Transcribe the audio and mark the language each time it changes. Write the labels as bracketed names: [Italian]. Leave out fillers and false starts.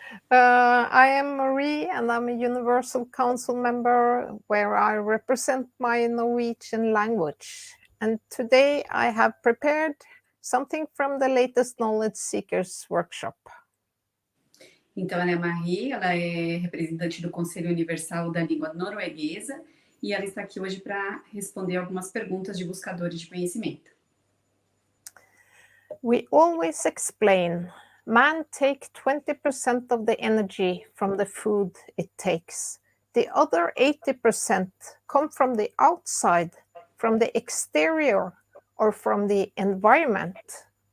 [English] I am Marie, and I'm a Universal Council member where I represent my Norwegian language. And today I have prepared something from the latest Knowledge Seekers workshop. [Portuguese] Então, ela é Marie, ela é representante do Conselho Universal da Língua Norueguesa e ela está aqui hoje para responder algumas perguntas de buscadores de conhecimento. [English] We always explain, man takes 20% of the energy from the food it takes. The other 80% come from the outside, from the exterior, or from the environment.